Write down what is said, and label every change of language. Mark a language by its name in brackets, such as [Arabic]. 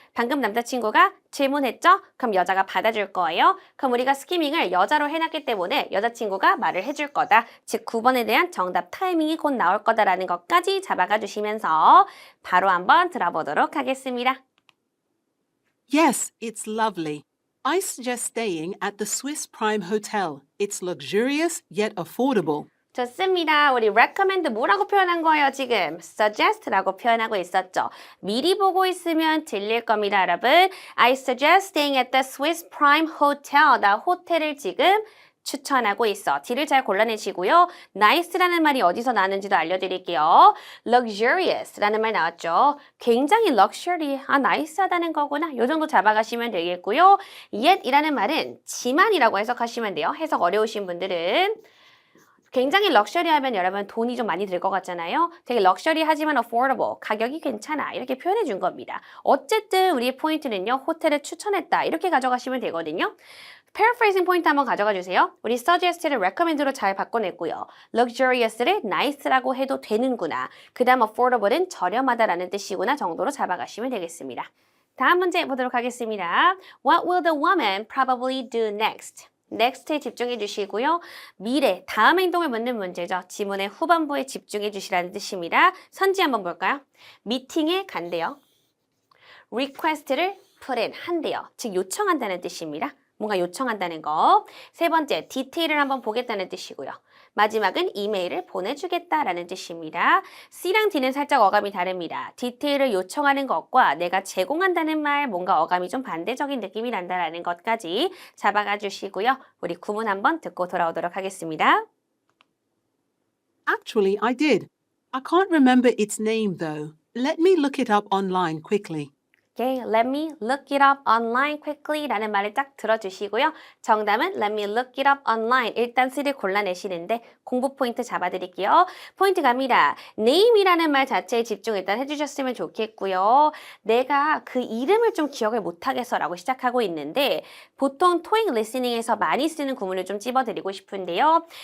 [Korean] 방금 남자친구가 질문했죠? 그럼 여자가 받아줄 거예요. 그럼 우리가 스키밍을 여자로 해놨기 때문에 여자친구가 말을 해줄 거다. 즉 9번에 대한 정답 타이밍이 곧 나올 거다라는 것까지 잡아가 주시면서 바로 한번 들어보도록 하겠습니다. [English] Yes, it's lovely. I suggest staying at the Swiss Prime Hotel. It's luxurious yet affordable. [Korean] 좋습니다. 우리 recommend 뭐라고 표현한 거예요, 지금? suggest라고 표현하고 있었죠. 미리 보고 있으면 들릴 겁니다, 여러분. [English] I suggest staying at the Swiss Prime Hotel. [Korean] 나 호텔을 지금 추천하고 있어. D를 잘 골라내시고요. nice라는 말이 어디서 나왔는지도 알려드릴게요. luxurious라는 말 나왔죠. 굉장히 luxury, nice하다는 거구나. 요 정도 잡아가시면 되겠고요. yet이라는 말은 지만이라고 해석하시면 돼요. 해석 어려우신 분들은. 굉장히 럭셔리하면 여러분 돈이 좀 많이 들 것 같잖아요. 되게 럭셔리하지만 affordable, 가격이 괜찮아 이렇게 표현해 준 겁니다. 어쨌든 우리의 포인트는요. 호텔을 추천했다 이렇게 가져가시면 되거든요. paraphrasing 포인트 한번 가져가 주세요. 우리 suggest를 recommend로 잘 바꿔냈고요. luxurious를 nice라고 해도 되는구나. 그 다음 affordable은 저렴하다라는 뜻이구나 정도로 잡아가시면 되겠습니다. 다음 문제 보도록 하겠습니다. [English] What will the woman probably do next? [Korean] next에 집중해 주시고요. 미래, 다음 행동을 묻는 문제죠. 지문의 후반부에 집중해 주시라는 뜻입니다. 선지 한번 볼까요? 미팅에 간대요. request를 put in, 한대요. 즉 요청한다는 뜻입니다. 뭔가 요청한다는 거. 세 번째, 디테일을 한번 보겠다는 뜻이고요. 마지막은 이메일을 보내주겠다라는 뜻입니다. C랑 D는 살짝 어감이 다릅니다. 디테일을 요청하는 것과 내가 제공한다는 말, 뭔가 어감이 좀 반대적인 느낌이 난다라는 것까지 잡아가 주시고요. 우리 구문 한번 듣고 돌아오도록 하겠습니다. [English] Actually, I did. I can't remember its name though. Let me look it up online quickly. Okay, let me look it up online quickly [Korean] 라는 말을 딱 들어주시고요. 정답은 [English] let me look it up online. [Korean] 일단 C를 골라내시는데 공부 포인트 잡아드릴게요. 포인트 갑니다. name이라는 말 자체에 집중 일단 해주셨으면 좋겠고요. 내가 그 이름을 좀 기억을 못하겠어 라고 시작하고 있는데 보통 토익 리스닝에서 많이 쓰는 구문을 좀 찝어드리고 싶은데요.